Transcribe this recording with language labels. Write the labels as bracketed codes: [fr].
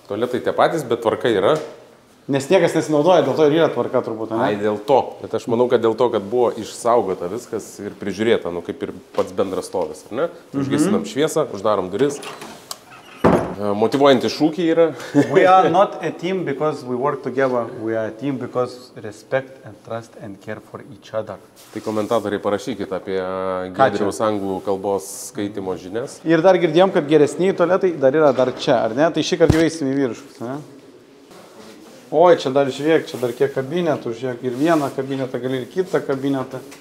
[lt] Tualetai tie patys, bet tvarka yra. Nes niekas nesinaudoja, dėl to ir yra tvarka turbūt, ne? Ai, dėl to. Bet aš manau, kad dėl to, kad buvo išsaugota viskas ir prižiūrėta, nu kaip ir pats bendras stovis, ar ne? Užgesinam šviesą, uždarom duris. Motyvuojantys šūkiai yra. [en] We are not a team because we work together. We are a team because respect and trust and care for each other. [lt] Tai komentatoriai parašykit apie Giedriaus anglų kalbos skaitimo žinias. Ir dar girdėjom, kad geresniai tualetai dar yra dar čia, ar ne? Tai šį kartą jau eisim į vyriškus, ne? Oi, čia dar žiūrėk, čia dar kiek kabinetų, žiūrėk, ir vieną kabinetą, gali ir kitą kabinetą.